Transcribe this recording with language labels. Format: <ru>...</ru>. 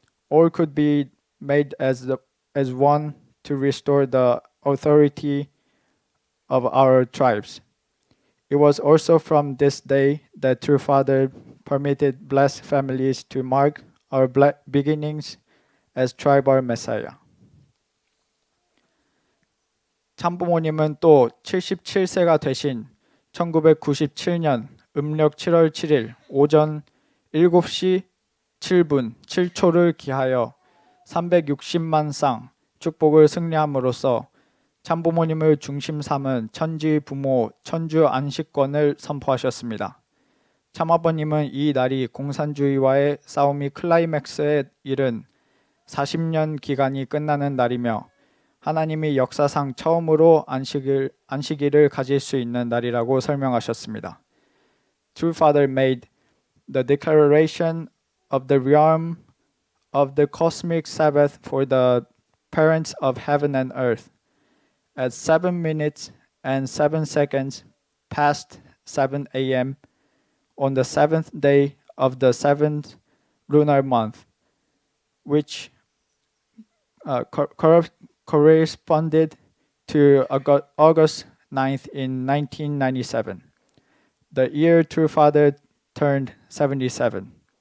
<en>All could be made as one to restore the authority of our tribes. It was also from this day that True Father permitted blessed families to mark our beginnings as tribal Messiah.</en> <ko>참부모님은 또 77세가 되신 1997년 음력 7월 7일 오전 7시 7분 7초를 기하여 360만 쌍 축복을 승리함으로써 참부모님을 중심 삼은 천지 부모 천주 안식권을 선포하셨습니다. 참아버님은 이 날이 공산주의와의 싸움이 클라이맥스에 이른 40년 기간이 끝나는 날이며 하나님이 역사상 처음으로 안식일을 가질 수 있는 날이라고 설명하셨습니다.</ko> <en>True Father made the declaration of the realm of the cosmic Sabbath for the parents of heaven and earth. At 7 minutes and 7 seconds past 7 a.m. on the seventh day of the seventh lunar month, which corresponded to August 9th in 1997, the year True Father turned 77.</en>